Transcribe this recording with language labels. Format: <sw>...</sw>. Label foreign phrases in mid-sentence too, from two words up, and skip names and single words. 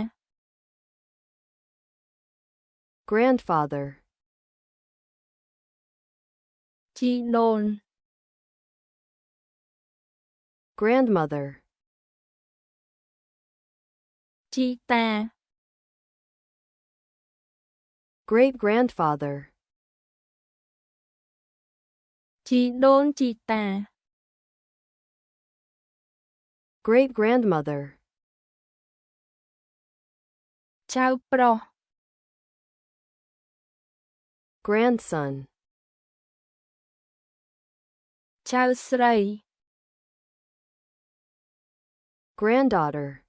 <en>grandfather,</en> <km>ជីដូន</km> <en>grandmother,</en> <km>ជីតា</km> <en>great grandfather,</en> <km>ជីដូនជីតា</km> <en>great grandmother,</en> <km>ចៅប្រុស</km> <en>grandson,</en> <km>ចៅស្រី</km> <en>granddaughter,</en>